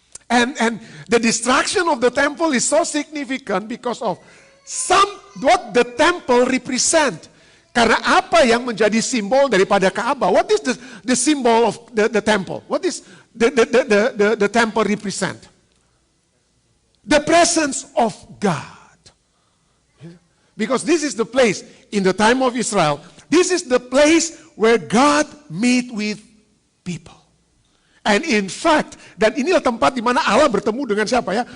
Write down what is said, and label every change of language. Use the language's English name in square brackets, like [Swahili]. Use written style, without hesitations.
[English] And the destruction of the temple is so significant because of what the temple represent. [Indonesian] Karena apa yang menjadi simbol daripada Ka'bah? [English] What is the symbol of the temple? What is the temple represent? The presence of God. Because this is the place in the time of Israel. This is the place where God meet with people. And in fact, [Indonesian] dan inilah tempat di mana Allah bertemu dengan siapa ya?